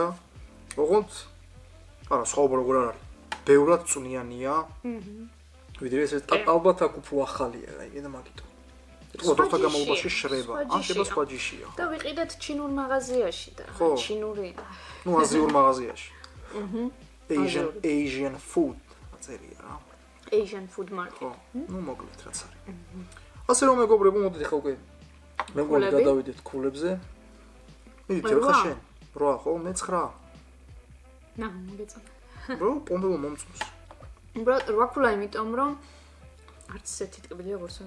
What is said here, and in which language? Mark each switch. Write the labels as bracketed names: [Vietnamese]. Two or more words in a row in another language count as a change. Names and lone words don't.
[Georgian] ოღონდ არა სხვაობა როგორ არ არის. ბევრად წვნიანია. ვიდრე ეს ალბათ აქ უფრო ახალია, აი და მაგითო. დროთა განმავლობაში შრება, ან შეიძლება სხვა ჯიშია. და ვიყიდეთ ჩინურ მაღაზიაში და ჩინური. ნუ აზიურ მაღაზიაში. [English] Asian food [Georgian] აწერია რა. [English] Asian food market. [Georgian] ხო, ნუ მოკლედ რაც არის. ასე რომ მეგობრებო, მოდით ახლა უკვე მე მგონი გადავიდეთ ქულებზე. მიდით რა შენ? 8 ხო, მე 9. მოგეწონა. ბრო, პომელო მომწონს. ბრო, 8 ქულა იმიტომ რომ არც ესეთი ტკბილია როგორც ეს.